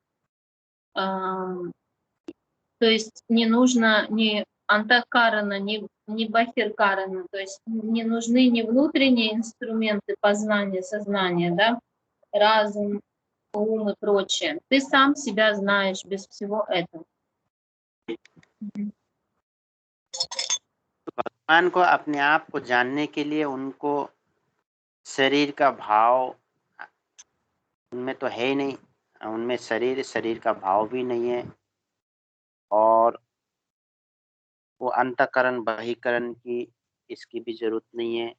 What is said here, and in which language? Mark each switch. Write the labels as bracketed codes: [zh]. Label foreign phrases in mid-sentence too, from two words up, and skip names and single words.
[ru] То есть не нужно ни антакарана, ни бахиркарана, то есть не нужны ни внутренние инструменты познания, сознания, да, разум, ум и прочее. Ты сам себя знаешь без всего этого. [hi] भगवान को अपने आप को जानने के लिए उनको शरीर का भाव उनमें तो है ही नहीं, उनमें शरीर का भाव भी नहीं है, और वो अंतःकरण बहिकरण की इसकी भी जरूरत नहीं है।